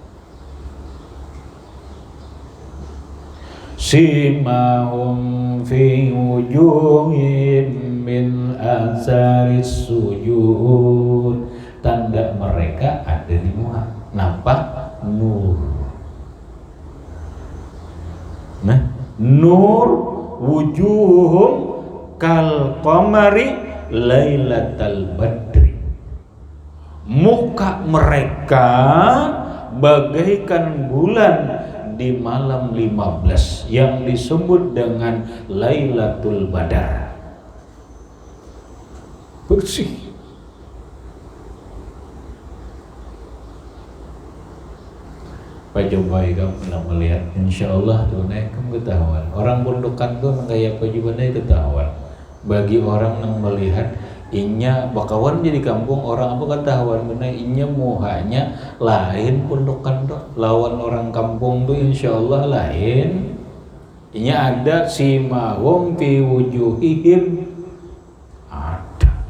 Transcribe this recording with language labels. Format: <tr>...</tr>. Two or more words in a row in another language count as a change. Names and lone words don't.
<ar>سيماهم في وجوههم من أثر السجود.</ar> <id>Tanda mereka ada di muka. Nampak nur. Nah,</id> <ar>نور وجوههم كالقمر ليلة البدر.</ar> <id>Muka mereka bagaikan bulan di malam 15 yang disebut dengan</id> <ar>ليلة البدر.</ar> <id>Bersih.</id> <bjn>Pak coba kamu pernah melihat,</bjn> <ar>إن شاء الله</ar> <bjn>tuh naik kamu ketahuan. Orang bundukan tuh kayak apa juga naik ketahuan. Bagi orang yang melihat inya bakawan jadi kampung orang apa ketahuan benar inya muhanya lain pundukan tuh lawan orang kampung tuh</bjn> <ar>إن شاء الله</ar> <bjn>lain. Inya ada</bjn> <ar>سيماهم في وجوههم</ar> <bjn>ada.</bjn>